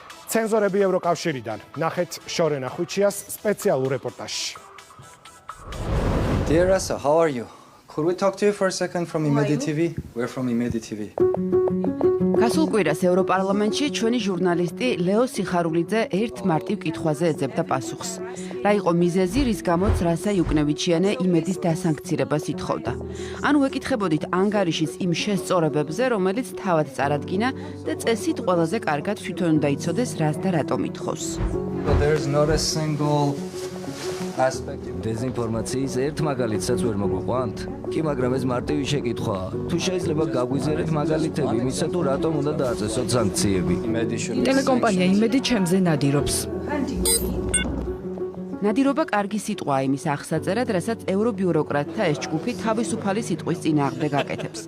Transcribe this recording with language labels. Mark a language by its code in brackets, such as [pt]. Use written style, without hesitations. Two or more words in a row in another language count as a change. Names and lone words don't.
[ka] ცენზორები ევროკავშირიდან. ნახეთ შორენა ხუჩიას სპეციალურ რეპორტაჟში. [en] Dear Rasa, how are you? Could we talk to you for a second from Imedi TV? We're from Imedi TV. [ka] გასულ კვირას ევროპარლამენტში ჩვენი ჟურნალისტი ლეო სიხარულიძე ერთ მარტივ კითხვაზე ეძებდა პასუხს. რა იყო მიზეზი, რის გამოც რასა იუკნევიჩიანე იმედის დასანქცირებას ითხოვდა. ანუ ეკითხებოდით ანგარიშის იმ შესწორებებზე, რომელიც თავად წარადგინა და წესით ყველაზე კარგად თვითონ უნდა იცოდეს, რას და რატომ ითხოვს. [en] There's not a single aspect. [ka] დეზინფორმაციის ერთ მაგალითსაც ვერ მოგვიყვანთ? კი, მაგრამ ეს მარტივი შეკითხვაა. თუ შეიძლება გაგვიზიარეთ მაგალითები იმისა, თუ რატომ უნდა დააწესოთ სანქციები. ტელეკომპანია იმედი ჩემზე ნადირობს. ნადირობა კარგი სიტყვაა იმის აღსაწერად, რასაც ევრობიუროკრატთა ეს ჯგუფი თავისუფალი სიტყვის წინააღმდეგ აკეთებს.